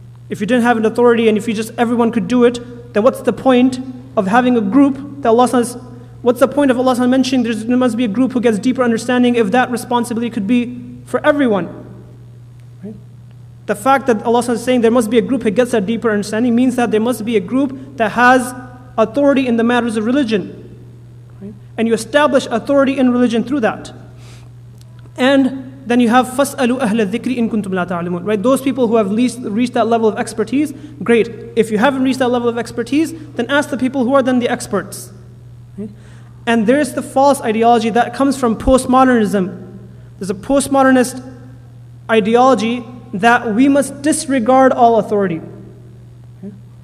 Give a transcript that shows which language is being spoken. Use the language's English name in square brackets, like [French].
[English] If you didn't have an authority and if you just everyone could do it, then what's the point of having a group that Allah says, what's the point of Allah mentioning there must be a group who gets deeper understanding if that responsibility could be for everyone? Right? The fact that Allah is saying there must be a group who gets that deeper understanding means that there must be a group that has authority in the matters of religion. Right? And you establish authority in religion through that. And then you have [Arabic] فَاسْأَلُوا أَهْلَ الذِّكْرِ إِن كُنْتُمْ لَا تَعْلَمُونَ. [English] Right? Those people who have reached that level of expertise, great. If you haven't reached that level of expertise, then ask the people who are then the experts. Right? And there's the false ideology that comes from postmodernism. There's a postmodernist ideology that we must disregard all authority. Okay?